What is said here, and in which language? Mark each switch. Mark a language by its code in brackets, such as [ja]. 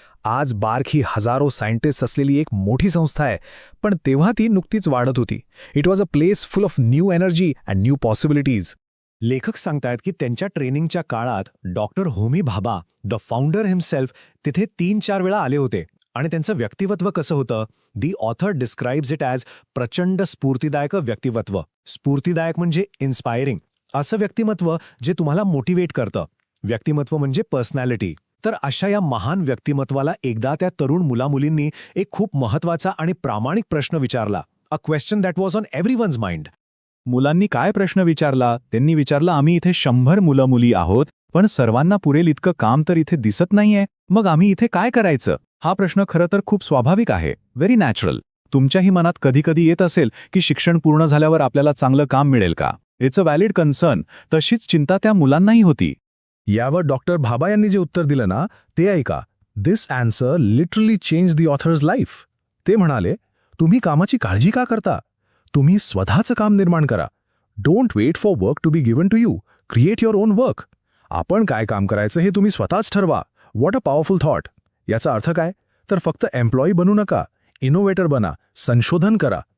[mr] आज बार्क ही हजारो सायंटिस्ट असलेली एक मोठी संस्था आहे, पण तेव्हा ती नुकतीच वाढत होती. [en] It was a place full of new energy and new possibilities. [mr] लेखक सांगतायत की त्यांच्या ट्रेनिंगच्या काळात doctor Homi Bhabha, [en] the founder himself, [mr] तिथे 3-4 वेळा आले होते आणि त्यांचं व्यक्तिमत्व कसं होतं? [en] the author describes it as [mr] प्रचंड स्फूर्तिदायक व्यक्तिमत्व. स्फूर्तिदायक म्हणजे इन्स्पायरिंग. असं व्यक्तिमत्व जे तुम्हाला मोटिवेट करतं. व्यक्तिमत्व म्हणजे पर्सनॅलिटी. तर अशा या महान व्यक्तिमत्वाला एकदा त्या तरुण मुलामुलींनी एक खूप महत्वाचा आणि प्रामाणिक प्रश्न विचारला. [en] A question that was on everyone's mind. [mr] मुलांनी काय प्रश्न विचारला? त्यांनी विचारलं, आम्ही इथे 100 मुलं मुली आहोत, पण सर्वांना पुरेल इतकं काम तर इथे दिसत नाहीये. मग आम्ही इथे काय करायचं? हा प्रश्न खरं तर खूप स्वाभाविक आहे, [en] Very natural. [mr] तुमच्याही मनात कधी कधी येत असेल की शिक्षण पूर्ण झाल्यावर आपल्याला चांगलं काम मिळेल का? [en] It's a valid concern. [mr] तशीच चिंता त्या मुलांनाही होती. यावर डॉक्टर भाभा यांनी जे उत्तर दिलं ना, ते ऐका. [en] This answer literally change the author's life. [mr] ते म्हणाले, तुम्ही कामाची काळजी का करता? तुम्ही स्वतःचं काम निर्माण करा. [en] Don't wait for work to be given to you. Create your own work. [mr] आपण काय काम करायचं हे तुम्ही स्वतःच ठरवा. [en] What a powerful thought. [mr] याचा अर्थ काय? तर फक्त एम्प्लॉई बनू नका, इनोव्हेटर बना, संशोधन करा.